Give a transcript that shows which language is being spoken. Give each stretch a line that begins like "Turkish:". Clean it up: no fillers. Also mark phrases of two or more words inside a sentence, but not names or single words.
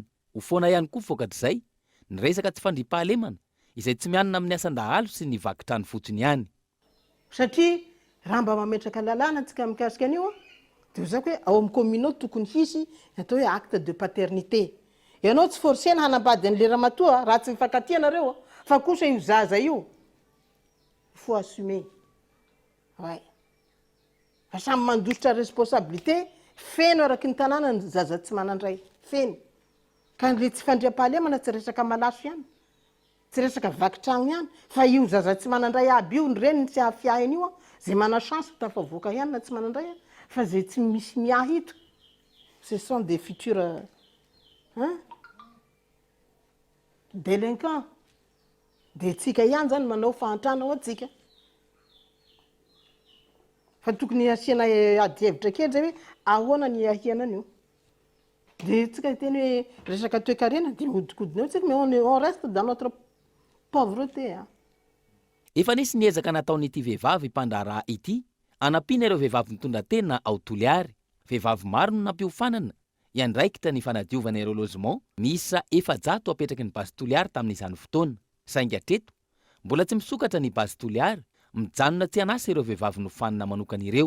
Malagasy: Ho foana ihany koa vokatr'izay, ny resaka tsy fandriam-pahalemana, izay tsy mianina amin'ny asan-dahalo sy ny vakitrano fotsiny ihany. Satria raha mba mametraka lalàna antsika mikasika an'io, dia zako hoe ao amin'ny communauté tokony hisy atao hoe
French: acte de paternité.
Malagasy: Ianao tsy forcena hanambady an'le ramatoa raha tsy mifankatia anareo fa kosa io zaza io
French: faut assumer. Ouais.
Malagasy: Fa samy mandositra responsabilité feno araky ny tanàna ny zaza tsy manandray feno. Ka le tsy fandriam-pahalemana tsy resaka malaso ihany, tsy resaka vakitrano ihany, fa io zaza tsy manandray aby io ny reny tsy hafiahiny io zay mana chance tafavoaka ihany na tsy manandray fa zay tsy misy miahy ito.
French: Ce sont des futurs délinquants.
Malagasy: Dia tsika ihany zany manao fahantrana ao atsika. Fa tokony asiana adi-hevitra kely zay hoe ahoana ny ahianana io. Dia tsika teny hoe resaka toe-karena dia mihodikodina eo tsika
French: mais on reste dans notre pauvreté.
Malagasy: Efa nisy niezaka nataon'ity vehivavy mpandraharaha ity anampiana ireo vehivavy mitondra tena ao Toliara. Vehivavy maro no nampiofanana iandraikitra ny fanadiovana ireo lozement miisa 400 apetraky ny basy Toliara tamin'izany fotoana. Saingy hatreto mbola tsy misokatra ny basy Toliara, mijanona tsy anasa ireo vehivavy nofanina manokana ireo.